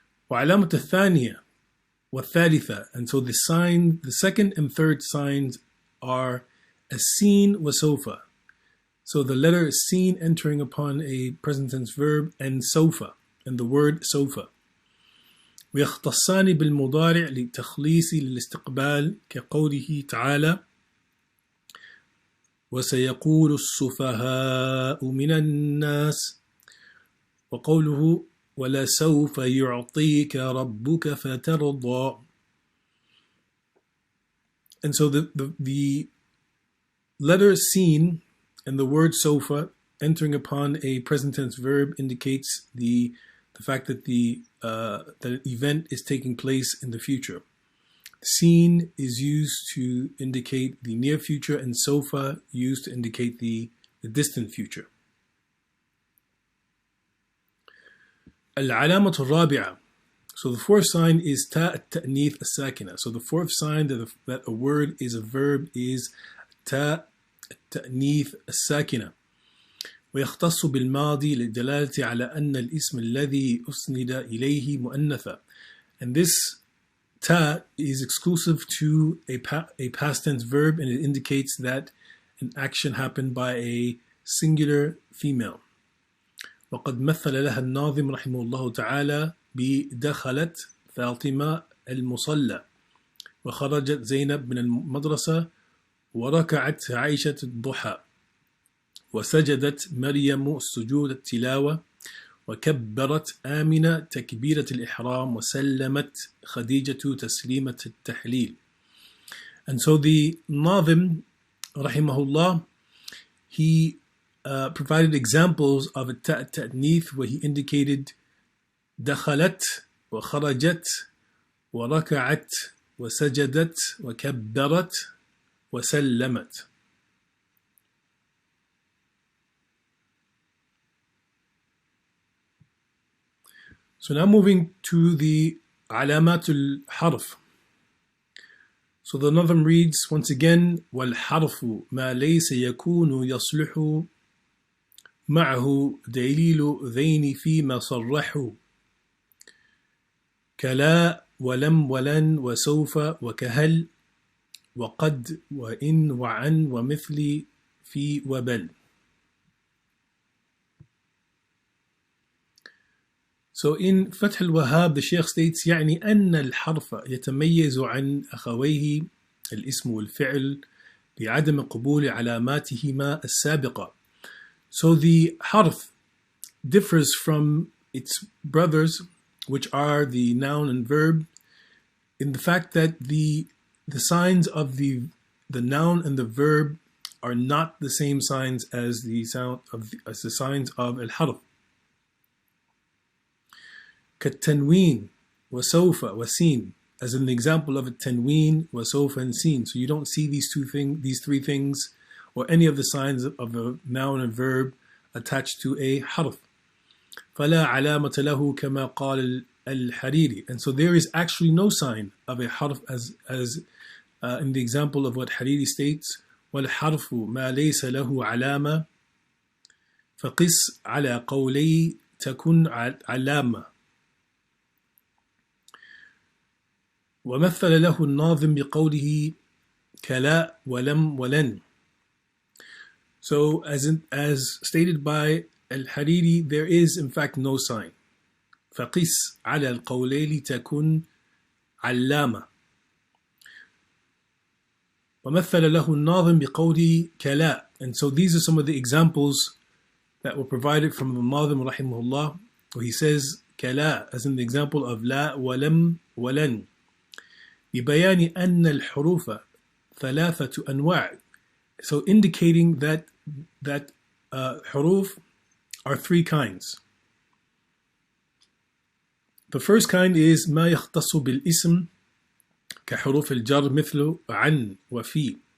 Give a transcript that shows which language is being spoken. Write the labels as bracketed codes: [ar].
[ar] وعلامة الثانية والثالثة, [en] and so the second and third signs are السين وسوف. So the letter سين entering upon a present tense verb, and سوف, and the word سوف. [ar] ويختصان بالمضارع لتخليص للاستقبال كقوله تعالى وسيقول السفهاء من الناس، وقوله ولسوف يعطيك ربك فترضى. [en] And so the letter seen and the word sofa entering upon a present tense verb indicates the fact that that an event is taking place in the future. Seen is used to indicate the near future, and sofa used to indicate the distant future. [ar] العلامة الرابعة. [en] So the fourth sign is تاء التأنيث الساكنة. So the fourth sign that a word is a verb is تاء التأنيث الساكنة. [ar] ويختص بالماضي للدلالة على أن الاسم الذي أسند إليه مؤنثا. [en] And this ta is exclusive to a past tense verb, and it indicates that an action happened by a singular female. [ar] وقد مثل لها الناظم رحمه الله تعالى بدخلت فاطمة المصلى وخرجت زينب من المدرسة وركعت عائشة الضحى وسجدت مريم سجود التلاوة وكبرت آمنة تكبيرة الإحرام وسلمت خديجة تسليمة التحليل. [en] And so the Nazim rahimahullah, he provided examples of a ta'nith where he indicated [ar] دخلت وخرجت وركعت وسجدت وكبرت وسلمت. [en] So now moving to the علامات الحرف. So the Nazim reads once again [ar] والحرف ما ليس يكون يصلح معه دليل ذين فيما صرحوا كلا ولم ولن وسوف وكهل وقد وإن وعن ومثل في وبل. [en] So in [ar] فتح الوهاب [en] the Sheikh states [ar] يعني أن الحرف يتميز عن أخويه الاسم والفعل بعدم قبول علاماتهما السابقة. [en] So the harf differs from its brothers, which are the noun and verb, in the fact that the signs of the noun and the verb are not the same signs as the signs of al-harf. [ar] كالتنوين وسوف وسين, [en] as in the example of a tanween, وسوف and sin. So you don't see these three things, or any of the signs of a noun and verb attached to a harf. [ar] فلا علامة له كما قال الحريري. [en] And so there is actually no sign of a harf as in the example of what Hariri states, [ar] والحرف ما ليس له علامة فقس على قولي تكن علامة. ومثل له الناظم بقوله كلا ولم ولن. [en] So as stated by Al-Hariri, there is in fact no sign. [ar] فقس على القولين تكن علامة. ومثل له الناظم بقوله كلا. [en] And so these are some of the examples that were provided from the Nazim rahimahullah, where he says كلا, as in the example of [ar] لا ولم ولن. ببيان أن الحروف ثلاثة أنواع. [en] So indicating that huruf are three kinds. The first kind is [ar] ما يختص بالاسم كحروف الجر مثل عن وفي.